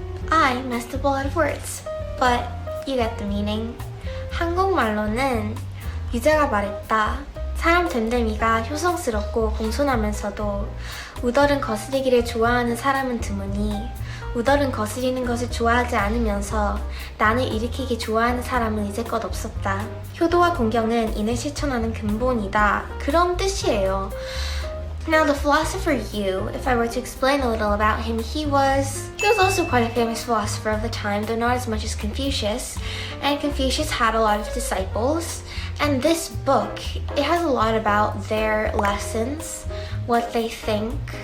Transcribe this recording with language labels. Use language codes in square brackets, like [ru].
[en] I messed up a lot of words, but you get the meaning. [ko] 한국말로는 유자가 말했다. 사람 됨됨이가 효성스럽고 공손하면서도 우덜은 거스리기를 좋아하는 사람은 드무니 우덜은 거스리는 것을 좋아하지 않으면서 난을 일으키기 좋아하는 사람은 이제껏 없었다. 효도와 공경은 인을 실천하는 근본이다. 그런 뜻이에요. [en] Now, the philosopher Yu, if I were to explain a little about him, he was also quite a famous philosopher of the time, though not as much as Confucius. And Confucius had a lot of disciples. And this book, it has a lot about their lessons, what they think.